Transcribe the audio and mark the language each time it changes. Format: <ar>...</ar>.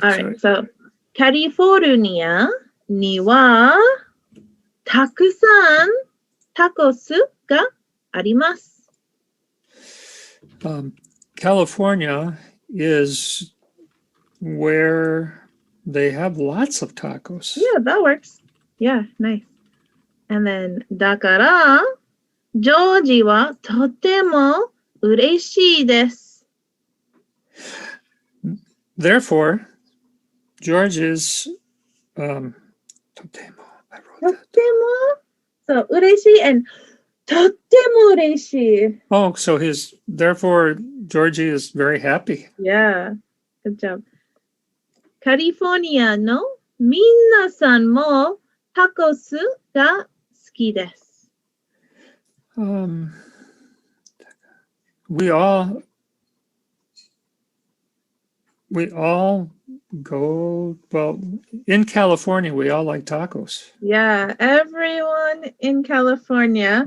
<en>All right.</en> <ja>So California ni wa takusan takosu ga arimasu.</ja> <en>California is where they have lots of tacos. Yeah, that works. Yeah, nice. And then</en> <ja>だからジョージはとても嬉しいです.</ja> <en>Therefore, George is totemo. I wrote that. So 嬉しい and とっても嬉しい. Oh, so therefore Georgie is very happy. Yeah, good job.</en> <ja>カリフォルニアのみんなさんもタコスが好きです.</ja> <en>We all go, well, in California, we all like tacos. Yeah, everyone in California.</en>